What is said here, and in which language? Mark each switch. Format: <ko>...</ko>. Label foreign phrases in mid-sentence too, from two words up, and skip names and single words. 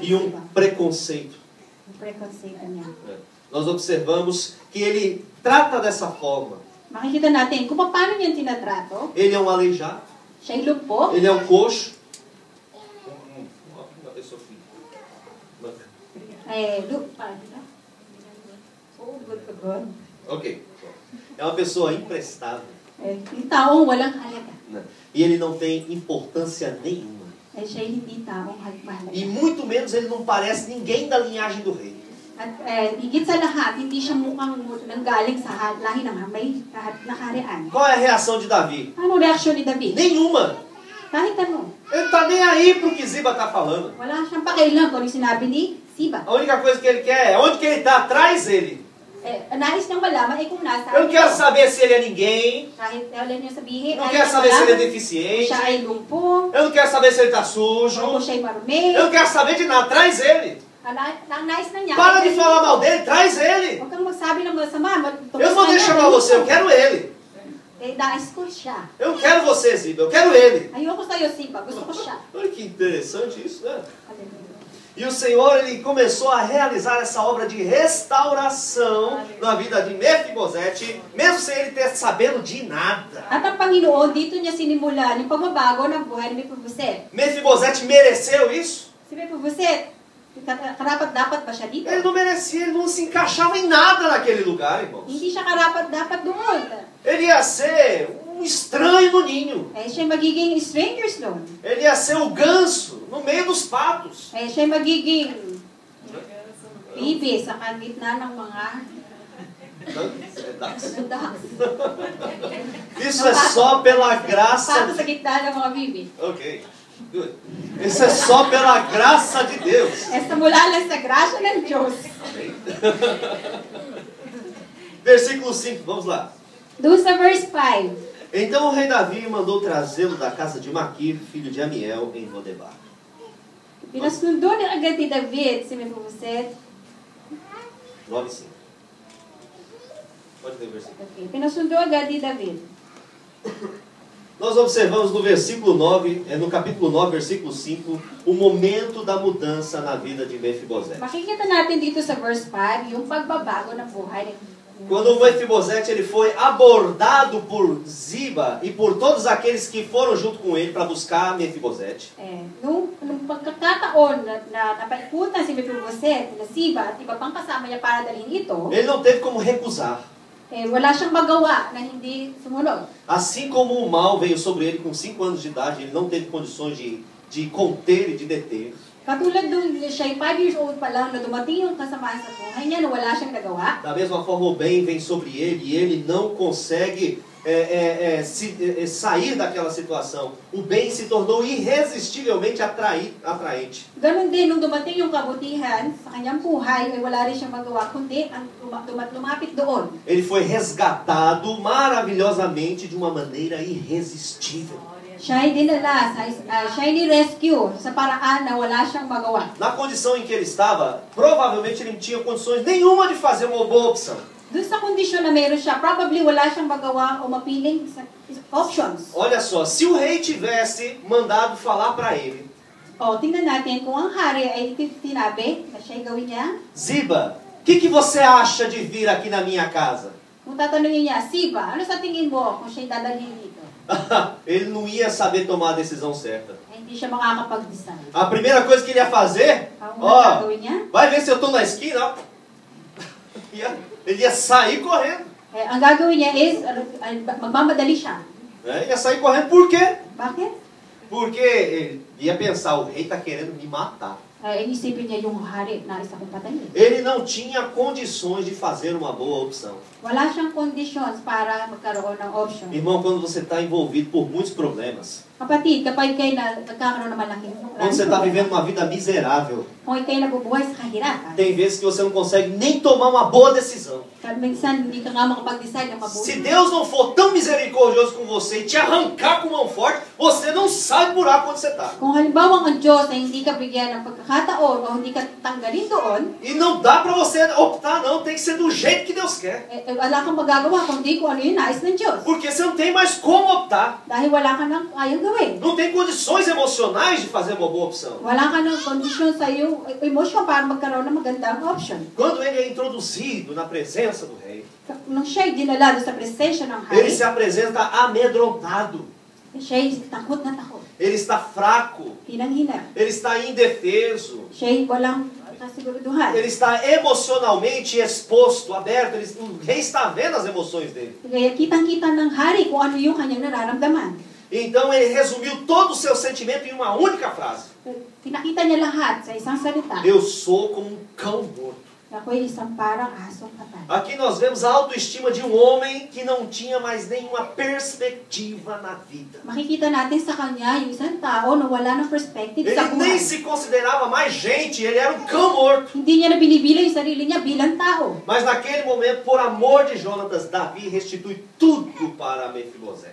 <pt>e um preconceito.</pt> <tl>Yung preconceito niya.</tl> <pt>Nós observamos que ele trata dessa forma.</pt> <tl>Makikita natin kung paano niya tinatrato.</tl> <pt>Ele é um aleijado,</pt> <tl>Siya'y lumpo.</tl> <pt>ele é um coxo. Uma pessoa que... Ok. É uma pessoa imprestável.</pt> <tl>Yung taong walang halaga.</tl> <pt>E ele não tem importância nenhuma.</pt> <tl>Siya'y hindi taong mahalaga.</tl> <pt>E muito menos ele não parece ninguém da linhagem do rei.</pt> <tl>At higit sa lahat, hindi siya mukhang nanggaling sa lahi ng may nakarian.</tl> <pt>Qual é a reação de Davi?</pt> <tl>Ano reaksyon ni David?</tl> <pt>Nenhuma.</pt> <tl>Kahit ano.</tl> <pt>Ele não está nem aí pro que Ziba está falando.</pt> <tl>Wala siyang pakialam kung ano sinabi ni Siba.</tl> <pt>A única coisa que ele quer é onde que ele está, traz ele.</pt> <tl>Nais niyang malaman ay kung nasa.</tl> <pt>Eu não quero saber se ele é ninguém.</pt> <tl>Kahit wala niya sabihin.</tl> <pt>Eu não quero saber se ele é deficiente.</pt> <tl>Siya ay lumpo.</tl> <pt>Eu não quero saber se ele está sujo.</pt> <tl>O siya'y marumi.</tl> <pt>Eu não quero saber de nada. Traz ele.</pt> <tl>Ang nais na niya.</tl> <pt>Para de falar mal dele. Traz ele.</pt> <tl>Huwag kang magsabi ng masama.</tl> <pt>Eu não vou deixar chamar você. Eu quero ele.</pt> <tl>Nais ko siya.</tl> <pt>Eu não quero você, Ziba. Eu quero ele.</pt> <tl>Ayoko sa'yo, Siba. Gusto ko siya.</tl> <pt>Olha que interessante isso, né? Hallelujah. E o Senhor, ele começou a realizar essa obra de restauração na vida de Mefibosete, mesmo sem ele ter sabendo de nada.</pt> <tl>At ang Panginoon, dito niya sinimulan yung pagbabago ng buhay ni Mephibosheth.</tl> <pt>Mefibosete mereceu isso?</pt> <tl>Si Mephibosheth, karapat-dapat ba siya dito?</tl> <pt>Ele não merecia, ele não se encaixava em nada naquele lugar, irmãos.</pt> <tl>Hindi siya karapat-dapat doon.</tl> <pt>Ele ia ser um estranho no ninho.</pt> <tl>Siya magiging strangers doon.</tl> <pt>Ele ia ser o ganso no meio dos patos.</pt> <tl>Siya magiging bibi sa gitna ng mga ducks.</tl> <pt>Isso é só pela graça</pt> <tl>Pato sa gitna ng mga bibi.</tl> <en>Ok, good.</en> <pt>Isso é só pela graça de Deus.</pt> <tl>Esta mula lang sa grasya ng Diyos.</tl> <pt>Amém? Versículo 5, vamos lá.</pt> <tl>Doon sa verse 5.</tl> <pt>Então o rei Davi mandou trazê-lo da casa de Maquir, filho de Amiel, em Lodebar.</pt> <tl>Pinasundo ni agad ni David si Mephibosheth. 9:5.</tl> <pt>Pode ler o versículo. Okay.</pt> <tl>Pinasundo agad ni David.</tl> <pt>Nós observamos no versículo 9, no capítulo 9, versículo 5, o momento da mudança na vida de Mefibosete.</pt> <tl>Makikita natin dito sa verse 5 yung pagbabago ng buhay ni</tl> <pt>Quando o Mefibosete ele foi abordado por Ziba e por todos aqueles que foram junto com ele para buscar Mefibosete.</pt> <tl>Nung pagkakataon na napaikutan si Mephibosheth na Siba at iba pang kasama niya para dalhin ito,</tl> <pt>Ele não teve como recusar.</pt> <tl>wala siyang magawa na hindi sumunod.</tl> <pt>Assim como o mal veio sobre ele com 5 anos de idade, ele não teve condições de conter e de deter.</pt> <tl>Katulad nung siya 5</tl> <en>years old</en> <tl>pa lang na dumating yung kasamaan sa buhay niya na wala siyang nagawa.</tl> <pt>Da mesma forma, o bem vem sobre ele e ele não consegue sair daquela situação. O bem se tornou irresistivelmente atraente.</pt> <tl>Ganon din, nung dumating yung kabutihan sa kanyang buhay, ay wala rin siyang magawa, kundi ang lumapit doon.</tl> <pt>Ele foi resgatado maravilhosamente de uma maneira irresistível.</pt> <tl>Siya ay dinala, siya ay ni-rescue sa paraan na wala siyang magawa.</tl> <pt>Na condição em que ele estava, provavelmente ele não tinha condições nenhuma de fazer uma boa opção.</pt> <tl>Doon sa kondisyon na meron siya, probably wala siyang magawa o mapiling options.</tl> <pt>Olha só, se o rei tivesse mandado falar para ele,</pt> <tl>Tingnan natin kung ang hari ay tinabi na siya'y gawin niya.</tl> <pt>Ziba, o que você acha de vir aqui na minha casa?</pt> <tl>Kung tatanungin niya, Siba, ano sa tingin mo kung siya'y dadalhin dito?</tl> <pt>Ele não ia saber tomar a decisão certa.</pt> <tl>Hindi siya makakapag-decide.</tl> <pt>A primeira coisa que ele ia fazer,</pt> <tl>Ang</tl> <pt>ó,</pt> <tl>gagawin niya,</tl> <pt>vai ver se eu estou na esquina, ó. Ele ia sair correndo.</pt> <tl>ang gagawin niya is, magmamadali siya.</tl> <pt>Ele ia sair correndo por quê?</pt> <tl>Bakit?</tl> <pt>Porque ele ia pensar, o rei está querendo me matar.</pt> <tl>Inisipin niya yung hari na isa kong patayin.</tl> <pt>Ele não tinha condições de fazer uma boa opção.</pt> <tl>Wala siyang conditions para magkaroon ng option.</tl> <pt>Irmão, quando você está envolvido por muitos problemas,</pt> <tl>Kapatid, kapag kayo nagkakaroon ng malaking</tl> <pt>quando você está vivendo uma vida miserável,</pt> <tl>kung kayo nabubuhay sa kahirapan,</tl> <pt>tem vezes que você não consegue nem tomar uma boa decisão.</pt> <tl>minsan hindi ka nga makapag-decide ng mabuti.</tl> <pt>Se Deus não for tão misericordioso com você e te arrancar com mão forte, você não sai do buraco onde você está.</pt> <tl>Kung halimbawa ang Diyos ay hindi ka bigyan ng pagkakataon o hindi ka tanggalin doon,</tl> <pt>E não dá para você optar, não. Tem que ser do jeito que Deus quer.</pt> <tl>wala kang magagawa kundi kung ano yung nais ng Diyos.</tl> <pt>Porque você não tem mais como optar.</pt> <tl>Dahil wala ka nang ayaw gawin.</tl> <pt>Não tem condições emocionais de fazer uma boa opção.</pt> <tl>Wala ka ng kondisyon sa iyong emosyon para magkaroon ng magandang option.</tl> <pt>Quando ele é introduzido na presença do rei,</pt> <tl>Nung siya'y dinala sa presensya ng</tl> <pt>ele</pt> <tl>hari,</tl> <pt>se apresenta amedrontado.</pt> <tl>siya'y takot na takot.</tl> <pt>Ele está fraco.</pt> <tl>Hinang-hina.</tl> <pt>Ele está indefeso.</pt> <tl>Siya'y walang kasiguruduhan.</tl> <pt>Ele está emocionalmente exposto, aberto. O rei está vendo as emoções dele.</pt> <tl>Kaya kitang-kita ng hari kung ano yung kanyang nararamdaman.</tl> <pt>Então ele resumiu todo o seu sentimento em uma única frase.</pt> <tl>Pinakita niya lahat sa isang salita.</tl> <pt>Eu sou como um cão morto.</pt> <tl>Ako'y isang parang asong patay.</tl> <pt>Aqui nós vemos a autoestima de um homem que não tinha mais nenhuma perspectiva na vida.</pt> <tl>Makikita natin sa kanya yung isang tao na wala ng perspective sa</tl> <pt>Ele nem</pt> <tl>buhay.</tl> <pt>se considerava mais gente, ele era um cão morto.</pt> <tl>Hindi niya na binibilang yung sarili niya bilang tao.</tl> <pt>Mas naquele momento, por amor de Jonatas, Davi restitui tudo para Mefibosete.</pt>